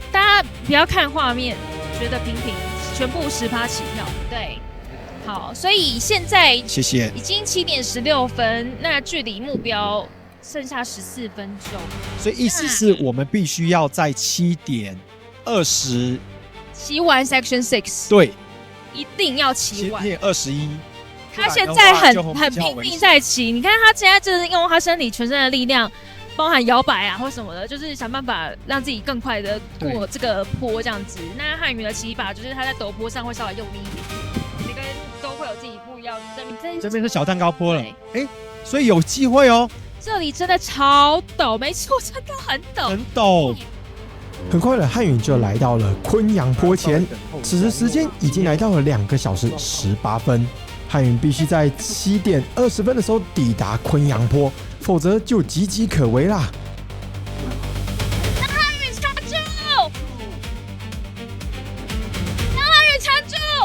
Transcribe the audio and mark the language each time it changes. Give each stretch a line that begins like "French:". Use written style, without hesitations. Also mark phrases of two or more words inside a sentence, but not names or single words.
Chinese: 大家不要看畫面，覺得平平，全部10%起跳。對。好，所以現在謝謝，已經7點16分，那距離目標剩下14分鐘，所以意思是我們必須要在7點20騎完 Section 6，對，一定要騎完。7點21 他現在很拼命在騎，你看他現在就是用他身體全身的力量，包含摇擺啊或什麼的，就是想辦法讓自己更快的過這個坡這樣子。那漢語的騎法就是他在陡坡上會稍微用力一點，每個人都會有自己不一樣的。這邊是小蛋糕坡了，所以有機會哦。這裡真的超陡，沒錯，真的很陡，很陡。很快的，漢允就來到了昆陽坡前，此時時間已經來到了2個小時18分。漢允必須在7點20分的時候抵達昆陽坡，否則就岌岌可危啦。讓漢允撐住！讓漢允撐住！